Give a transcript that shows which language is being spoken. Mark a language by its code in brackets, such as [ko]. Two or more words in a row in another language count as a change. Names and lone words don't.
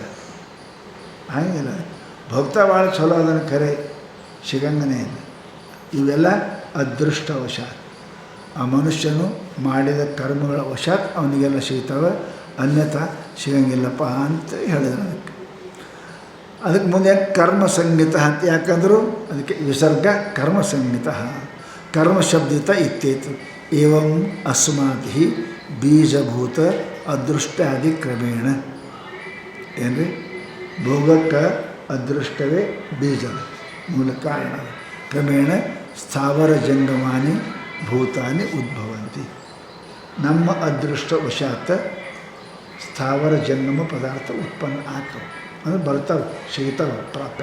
[kn] ಹಂಗಿಲ್ಲ, ಭೋಗ್ತಾ ಭಾಳ ಚಲೋ ಅದನ್ನು ಖರೆ ಸಿಗಂಗನೇ ಇಲ್ಲ. ಇವೆಲ್ಲ ಅದೃಷ್ಟವಶಾತ್. ಆ ಮನುಷ್ಯನು ಮಾಡಿದ ಕರ್ಮಗಳ ವಶಾತ್ ಅವನಿಗೆಲ್ಲ ಸಿಗ್ತವೆ, ಅನ್ಯಥಾ ಸಿಗಂಗಿಲ್ಲಪ್ಪ ಅಂತ ಹೇಳಿದ್ರು. ಅದಕ್ಕೆ ಮುಂದೆ ಕರ್ಮ ಸಂಹಿತ ಅಂತ ಯಾಕಂದರೂ ಅದಕ್ಕೆ ವಿಸರ್ಗ ಕರ್ಮ ಸಂಹಿತ [sa] ಕರ್ಮ ಶಬ್ದಿತ ಇತ್ಯೇತು. ಏವಂ ಅಸ್ಮಾತ್ ಹಿ ಬೀಜಭೂತ ಅದೃಷ್ಟಾದಿ ಕ್ರಮೇಣ. [kn] ಏನ್ರಿ, ಭೋಗಕ್ಕೆ ಅದೃಷ್ಟವೇ ಬೀಜದ ಮೂಲ ಕಾರಣ. [sa] ಕ್ರಮೇಣ ಸ್ಥಾವರ ಜಂಗಮಾನಿ ಭೂತಾನಿ ಉದ್ಭವಂತಿ. [kn] ನಮ್ಮ ಅದೃಷ್ಟ ವಶಾತ್ ಸ್ಥಾವರ ಜಂಗಮ ಪದಾರ್ಥ ಉತ್ಪನ್ನ ಆಗ್ತವೆ, ಅಂದರೆ ಬರ್ತಾವೆ, ಸಿಗ್ತಾವೆ, ಪ್ರಾಪ್ತ.